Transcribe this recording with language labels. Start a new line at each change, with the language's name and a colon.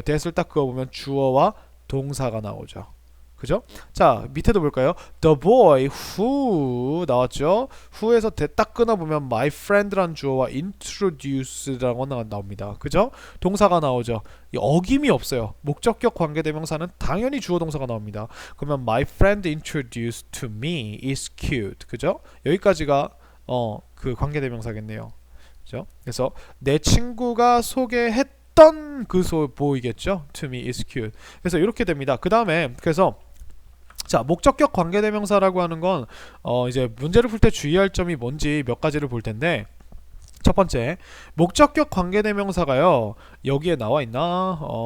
Korean: that을 딱 그어보면 주어와 동사가 나오죠. 그죠? 자, 밑에도 볼까요?
English: The boy who 나왔죠?
Korean: who에서 딱 끊어보면 my friend란 주어와 introduce라고 나옵니다. 그죠? 동사가 나오죠. 어김이 없어요. 목적격 관계대명사는 당연히 주어 동사가 나옵니다. 그러면
English: my friend introduced to me is cute.
Korean: 그죠? 여기까지가 그 관계대명사겠네요. 그죠? 그래서 내 친구가 소개했던 그 보이겠죠?
English: To me is cute.
Korean: 그래서 이렇게 됩니다. 그 다음에 그래서 자, 목적격 관계대명사라고 하는 건 이제 문제를 풀 때 주의할 점이 뭔지 몇 가지를 볼 텐데, 첫 번째, 목적격 관계대명사가요, 여기에 나와 있나?